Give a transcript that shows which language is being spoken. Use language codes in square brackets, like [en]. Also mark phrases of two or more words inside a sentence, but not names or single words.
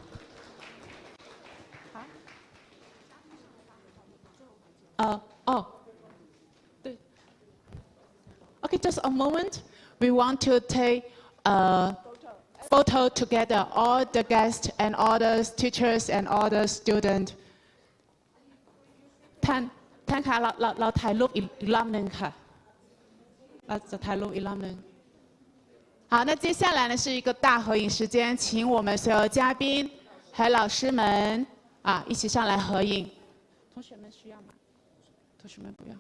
[en] Okay, just a moment. We want to take a photo together, all the guests and all the teachers and all the students. [th] ท่านคะเราถ่ายรูปอีกรอบหนึ่งค่ะเราจะถ่ายรูปอีกรอบหนึ่ง [zh] 好，那接下来呢是一个大合影时间，请我们所有嘉宾还有老师们一起上来合影。同学们需要吗？同学们不要。